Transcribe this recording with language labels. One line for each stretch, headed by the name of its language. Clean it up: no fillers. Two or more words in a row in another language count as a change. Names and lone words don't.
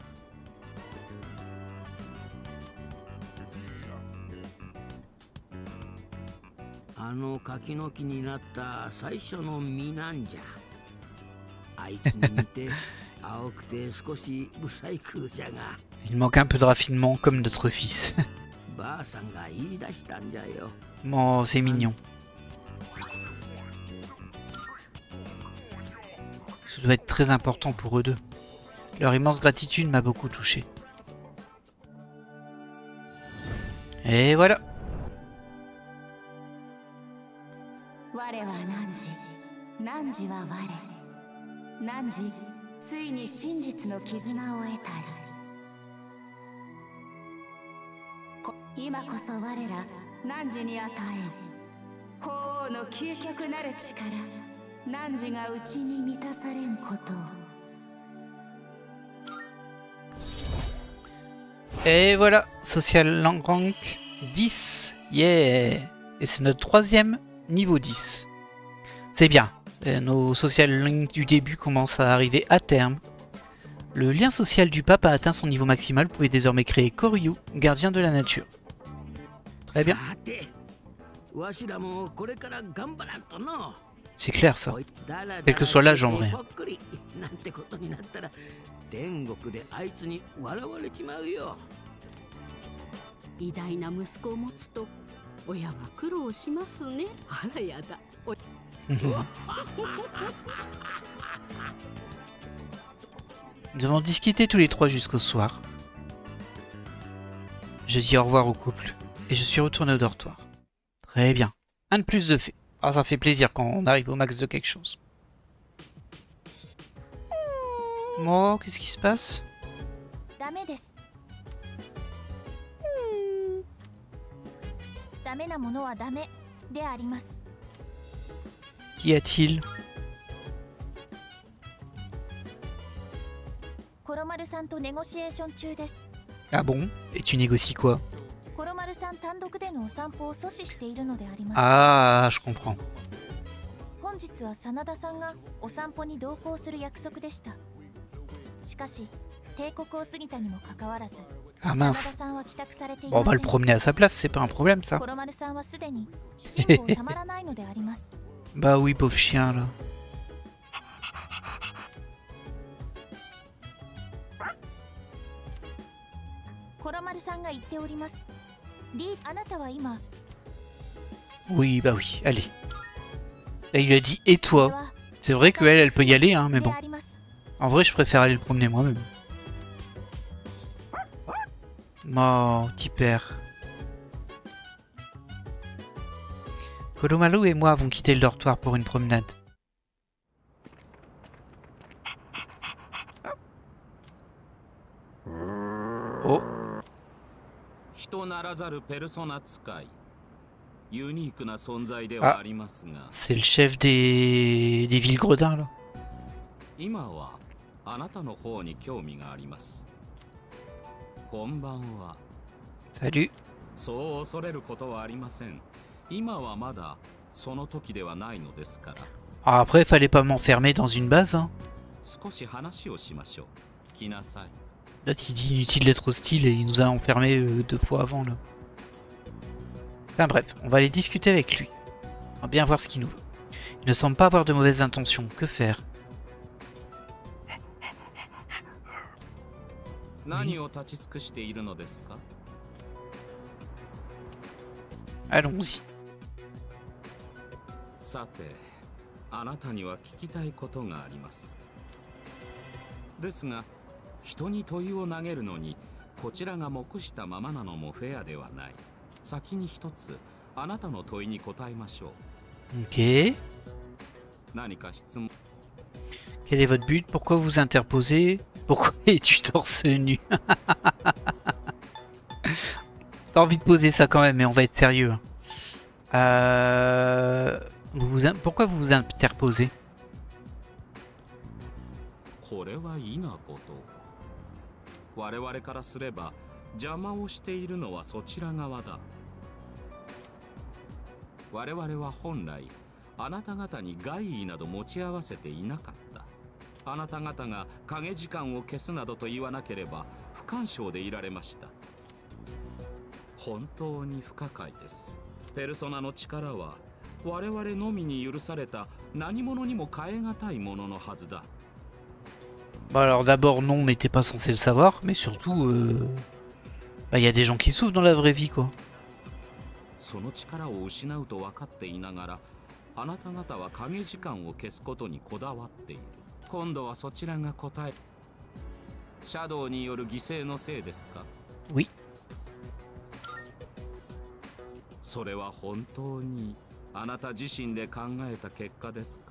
Japanese: あの柿の木になった最初の実なんじゃ。あいつに似て青くて少し不細工じゃが。
French: Il manque un peu de raffinement comme notre fils.
Japanese: ばあさんが言い出したんじゃよ。
French: Oh, c'est mignon. Ça doit être très important pour eux deux. Leur immense gratitude m'a beaucoup touché. Et voilà.
Japanese: 我は汝は我。汝、ついに真実の絆を得たり。今こそ我ら汝に与えん法王の究極なる力、汝が内に満たされんことを。
French: Et voilà,
English: social rank
French: 10. Yeah. Et c'est notre troisième niveau 10. C'est bien. Nos
English: social links
French: du début commencent à arriver à terme. Le lien social du pape a atteint son niveau maximal. Vous pouvez désormais créer Koryu, gardien de la nature. Très bien. C'est clair ça. Quel que soit l'âge en vrai.
Japanese: 偉大な息子を持つと親は苦労しますね。あらやだ。
French: Nous avons discuté tous les trois jusqu'au soir. Je dis au revoir au couple et je suis retourné au dortoir. Très bien. Un de plus de fait. Ah, ça fait plaisir quand on arrive au max de quelque chose. Oh, qu'est-ce qui se passe?
Japanese: ダメです。ダメなものはダメであります。
French: Qu'y a-t-il?
Japanese: コロマルさんとネゴシエーション中です。
French: Ah bon? Et tu négocies quoi?
Japanese: コロマルさん単独でのお散歩を阻止しているのであります。
French: Ah, je comprends.
Japanese: 本日は真田さんがお散歩に同行する約束でした。しかし帝国を過ぎたにもかかわらず、 Ah 真田
French: mince.
Japanese: さんは帰宅されてい
French: Bon, on
Japanese: ま
French: va
Japanese: せ
French: le
Japanese: ん。
French: promener à sa place, c'est pas un problème ça.
Japanese: コロマルさんはすでに辛抱たまらないのであります。
French: Bah oui, pauvre chien là.
Japanese: コロマルさんが言っております。あなたは今、
French: Oui, bah oui, allez. Là, il lui a dit et
Japanese: これ
French: toi.
Japanese: は
French: C'est vrai qu'elle, elle peut y aller, hein, mais
Japanese: で
French: bon.
Japanese: あります。
French: En vrai, je préfère aller le promener moi-même. Oh, petit père. Kolomalu et moi avons quitté le dortoir pour une promenade. Oh,
Japanese: 人ならざるペルソナ使い、ユニークな存在ではありますが、
French: c'est le chef des villes gredins là.
Japanese: 今はあなたの方に興味があります。こんばんは。
French: Salut.
Japanese: そう恐れることはありません。今はまだその時ではないのですから。
French: Ah, après, fallait pas m'enfermer dans une base, hein.
Japanese: 少し話をしましょう。来なさい。
French: L'autre il dit inutile d'être hostile et il nous a enfermés 2 fois avant là. Enfin bref, on va aller discuter avec lui. On va bien voir ce qu'il nous veut. Il ne semble pas avoir de mauvaises intentions. Que faire?
Japanese: 何を立ち尽くしているのですか？
French: Allons-y.
Japanese: さて、あなたには聞きたいことがあります。ですが、人に問いを投げるのにこちらが目したままなのもフェアではない。先に一つあなたの問いに答えましょう。
French: Ok.
Japanese: 何か質問。
French: Quel est votre but? Pourquoi vous interposez? Pourquoi es-tu torse nu? T'as envie de poser ça quand même, mais on va être sérieux. Pourquoi vous vous interposez?
Japanese: これはいなこと。我々からすれば邪魔をしているのはそちら側だ。我々は本来あなた方に害意など持ち合わせていなかった。あなた方が影時間を消すなどと言わなければ不干渉でいられました。本当に不可解です。ペルソナの力は我々のみに許された何者にも代え難いもののはずだ。
French: Bon alors d'abord non, mais t'es pas censé le savoir, mais surtout, bah y a des gens qui souffrent dans la vraie vie quoi.
Japanese: その力を失うと分かっていながら、あなた方は影時間を消すことにこだわっている。今度はそちらが答え。シャドウによる犠牲のせいですか？
French: Oui.
Japanese: それは本当にあなた自身で考えた結果ですか？